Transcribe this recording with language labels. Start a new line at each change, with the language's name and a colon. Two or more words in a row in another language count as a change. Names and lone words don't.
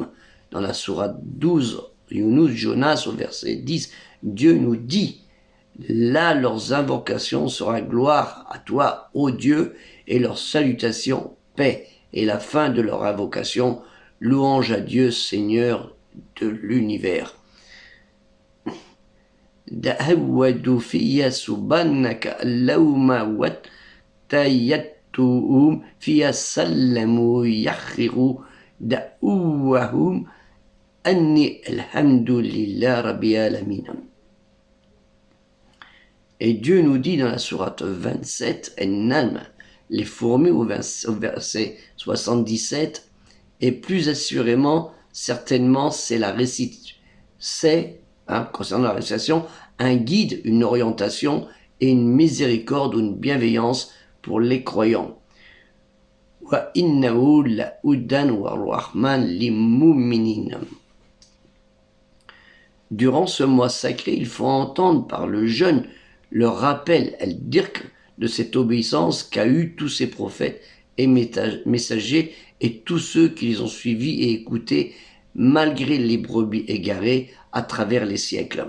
French: Dans la sourate 12, Yunus Jonas au verset 10, Dieu nous dit: là leurs invocations sera gloire à toi, ô Dieu, et leur salutation, paix, et la fin de leur invocation, louange à Dieu, Seigneur de l'univers.
Arabic: دعواهم فيها سبحانك اللهم وتحيتهم فيها سلام وآخر دعواهم أن الحمد لله رب العالمين.
French: Et Dieu nous dit dans la sourate 27, En-Nalm, les fourmis au verset 77, et plus assurément, certainement, c'est la récitation, concernant la récitation, un guide, une orientation et une miséricorde ou une bienveillance pour les croyants.
Arabic: وإنه لهدى ورحمة للمؤمنين.
French: Durant ce mois sacré, il faut entendre par le jeûne le rappel, el-dirk, de cette obéissance qu'a eu tous ces prophètes et messagers et tous ceux qui les ont suivis et écoutés malgré les brebis égarées à travers les siècles.